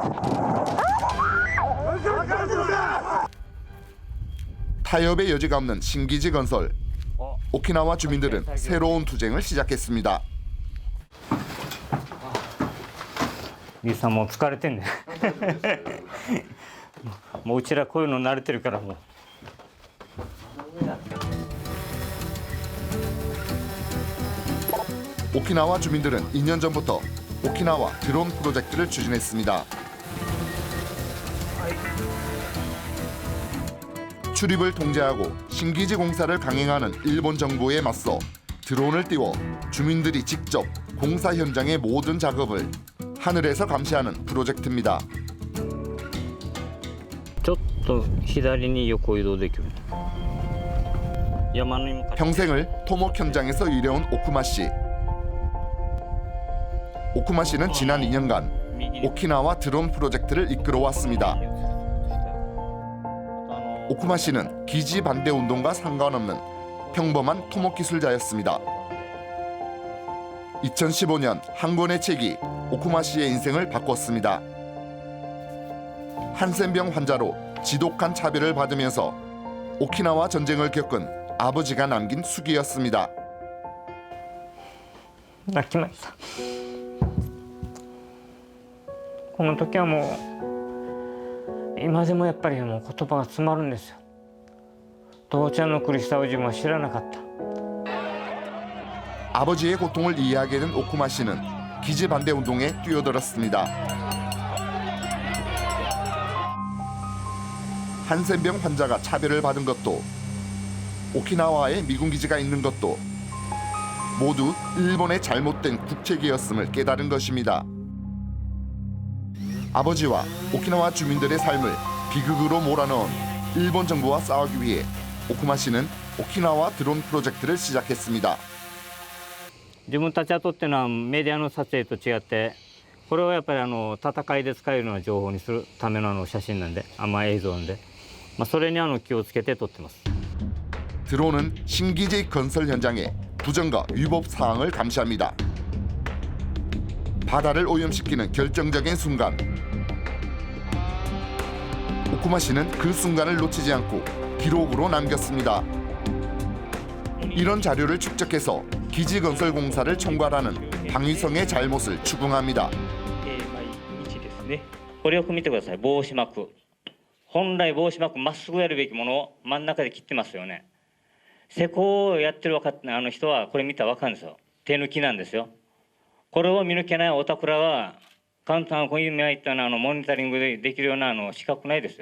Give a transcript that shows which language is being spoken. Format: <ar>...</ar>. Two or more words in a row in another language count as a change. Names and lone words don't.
<ko>타협의 여지가 없는 신기지 건설. 오키나와 주민들은 새로운 투쟁을 시작했습니다.</ko> <ja>リュウさんもう疲れてんねもううちらこういうの慣れてるからもう</ja> <ko>오키나와 주민들은 2년 전부터 오키나와 드론 프로젝트를 추진했습니다. 출입을 통제하고 신기지 공사를 강행하는 일본 정부에 맞서 드론을 띄워 주민들이 직접 공사 현장의 모든 작업을 하늘에서 감시하는 프로젝트입니다.</ko> <ja>ちょっと左に横移動できる。</ja> <ko>평생을 토목 현장에서 일해온 오쿠마 씨. 오쿠마 씨는 지난 2년간 오키나와 드론 프로젝트를 이끌어왔습니다. 오쿠마 씨는 기지 반대 운동과 상관없는 평범한 토목 기술자였습니다. 2015년 한 권의 책이 오쿠마 씨의 인생을 바꿨습니다. 한센병 환자로 지독한 차별을 받으면서 오키나와 전쟁을 겪은 아버지가 남긴 수기였습니다.</ko> <ja>泣きました。この時はもう今でもやっぱりもう言葉が詰まるんですよ。父ちゃんの苦しさを自分は知らなかった。</ja> <ko>아버지의 고통을 이해하게 된 오쿠마 씨는 기지 반대 운동에 뛰어들었습니다. 한센병 환자가 차별을 받은 것도 오키나와에 미군 기지가 있는 것도 모두 일본의 잘못된 국책이었음을 깨달은 것입니다. 아버지와 오키나와 주민들의 삶을 비극으로 몰아넣은 일본 정부와 싸우기 위해 오쿠마 씨는 오키나와 드론 프로젝트를 시작했습니다.</ko> <ja>自分たちが撮ってるのはメディアの撮影と違って、これはやっぱり戦いで使えるような情報にするための写真なんで、映像なんで、それに気をつけて撮ってます。</ja> <ko>드론은 신기지 건설 현장의 부정과 위법 사항을 감시합니다. 바다를 오염시키는 결정적인 순간, 오쿠마 씨는 그 순간을 놓치지 않고 기록으로 남겼습니다. 이런 자료를 축적해서 기지 건설 공사를 총괄하는 방위성의 잘못을 추궁합니다.</ko> <ja>これよく見てください。防止膜。本来防止膜まっすぐやるべきものを真ん中で切ってますよね。施工をやってる人はこれ見たら分かるんですよ。手抜きなんですよ。これを見抜けないおたくらは簡単にこういういったモニタリングできるような資格ないですよ。</ja>